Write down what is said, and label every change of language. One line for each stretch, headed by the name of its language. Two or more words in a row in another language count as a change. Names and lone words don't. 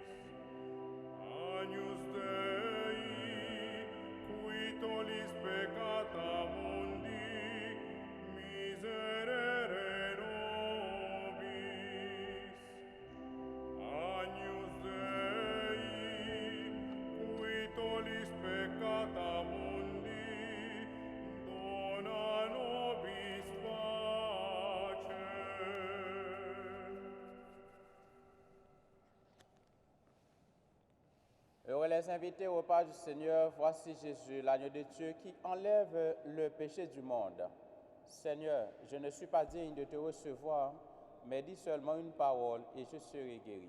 Latin: Agnus Dei, qui tollis peccata mundi, miserere nobis. Agnus Dei, qui tollis peccata mundi, dona nobis pace.
French: Heureux les invités au repas du Seigneur, voici Jésus, l'agneau de Dieu qui enlève le péché du monde. Seigneur, je ne suis pas digne de te recevoir, mais dis seulement une parole et je serai guéri.